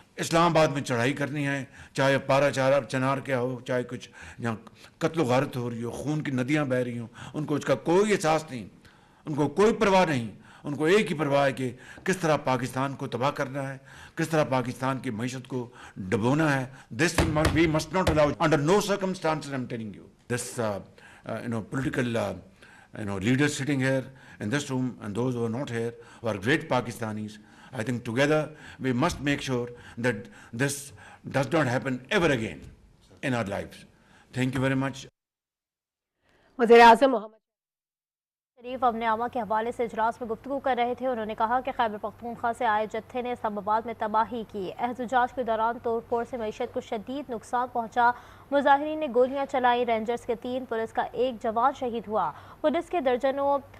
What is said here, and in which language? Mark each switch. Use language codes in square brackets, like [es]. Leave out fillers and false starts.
[ur] اسلام آباد میں چڑھائی کرنی ہے, چاہے پارا چنار کیا ہو, چاہے کچھ جہاں قتل و غارت ہو رہی ہو, خون کی ندیاں بہہ رہی ہوں, ان کو اس کا کوئی احساس نہیں, ان کو کوئی پرواہ نہیں. ان کو ایک ہی پرواہ ہے کہ کس طرح پاکستان کو تباہ کرنا ہے, کس طرح پاکستان کی معیشت کو ڈبونا ہے. [en] This we must not allow, under no circumstances I'm telling you. This political leaders sitting here in this room and those who are not here, who are great Pakistanis, I think together we must make sure that this does not happen ever again in our lives. Thank you very much. [ur] وزیر اعظم محمد شریف امن عامہ کے حوالے سے اجلاس میں گفتگو کر رہے تھے. انہوں نے کہا کہ خیبر پختونخوا سے آئے جتھے نے اسلام آباد میں تباہی کی. احتجاج کے دوران توڑ پھوڑ سے معیشت کو شدید نقصان پہنچا. مظاہرین نے گولیاں چلائیں. رینجرز کے 3, پولیس کا 1 جوان شہید ہوا. پولیس کے درجنوں